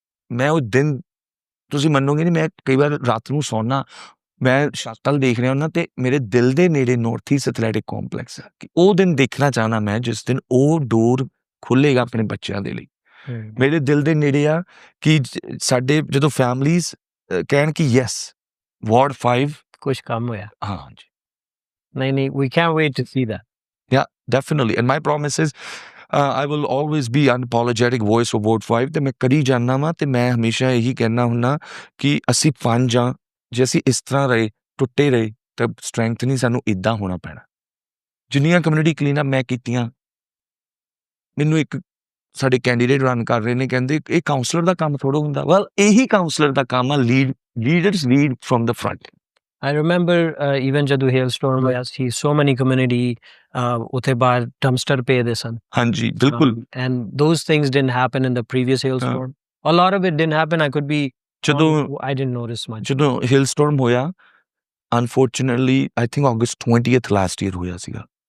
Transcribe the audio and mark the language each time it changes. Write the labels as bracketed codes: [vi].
[pa] ਮੈਂ ਉਹ ਦਿਨ ਤੁਸੀਂ ਮੰਨੋਗੇ ਨਹੀਂ, ਮੈਂ ਕਈ ਵਾਰ ਰਾਤ ਨੂੰ ਸੌਣਾ, ਮੈਂ ਛੱਤ ਵੱਲ ਦੇਖ ਰਿਹਾ ਹੁੰਦਾ ਤੇ ਮੇਰੇ ਦਿਲ ਦੇ ਨੇੜੇ ਨਾਰਥ ਈਸਟ ਐਥਲੈਟਿਕ ਕੰਪਲੈਕਸ ਆ, ਕਿ ਉਹ ਦਿਨ ਦੇਖਣਾ ਚਾਹਨਾ ਮੈਂ ਜਿਸ ਦਿਨ ਉਹ ਡੋਰ ਖੁੱਲੇਗਾ ਆਪਣੇ ਬੱਚਿਆਂ ਦੇ ਲਈ। ਮੇਰੇ ਦਿਲ ਦੇ ਨੇੜੇ ਆ ਕਿ ਸਾਡੇ ਜਦੋਂ ਫੈਮਲੀਜ਼ ਕਹਿਣ ਕਿ ਯੈਸ ਵਾਰਡ 5 ਕੁਝ ਕੰਮ ਹੋਇਆ। ਹਾਂ ਜੀ, [en] ਨਹੀਂ, we can't wait to see that. Yeah, definitely. And my promise is I will always be unapologetic voice of Ward 5 [pa] ਤੇ ਮੈਂ ਕਰੀ ਜਾਂਦਾ ਵਾਂ ਤੇ ਮੈਂ ਹਮੇਸ਼ਾ ਇਹੀ ਕਹਿਣਾ ਹੁੰਦਾ ਕਿ ਅਸੀਂ 5 ਆ, ਜੇ ਅਸੀਂ ਇਸ ਤਰ੍ਹਾਂ ਰਹੇ ਟੁੱਟੇ ਰਹੇ ਤਾਂ ਸਟਰੈਂਥ ਨਹੀਂ, ਸਾਨੂੰ ਇੱਦਾਂ ਹੋਣਾ ਪੈਣਾ। ਜਿੰਨੀਆਂ ਕਮਿਊਨਿਟੀ ਕਲੀਨਅਪ ਮੈਂ ਕੀਤੀਆਂ, ਮੈਨੂੰ ਇੱਕ ਸਾਡੇ ਕੈਂਡੀਡੇਟ ਰਨ ਕਰ ਰਹੇ ਨੇ, ਕਹਿੰਦੇ ਇਹ ਕਾਉਂਸਲਰ ਦਾ ਕੰਮ ਥੋੜ੍ਹਾ ਹੁੰਦਾ। ਵੈਲ ਇਹੀ ਕਾਉਂਸਲਰ ਦਾ ਕੰਮ ਆ, [en] Leaders lead from the front. I remember even [pa] ਜਦੋਂ hailstorm ਹੋਇਆ ਸੀ, [en] so many community [pa] ਉੱਥੇ ਬਾਹਰ dumpster ਪਏ ਦੇ ਸਨ। ਹਾਂਜੀ ਬਿਲਕੁਲ। [en] And those things didn't happen in the previous hailstorm. A lot of it didn't happen. I could be [pa] ਜਦੋਂ [en] I didn't notice much. ਜਦੋਂ hailstorm ਹੋਇਆ, unfortunately I think August 20th last year [pa] ਹੋਇਆ ਸੀਗਾ।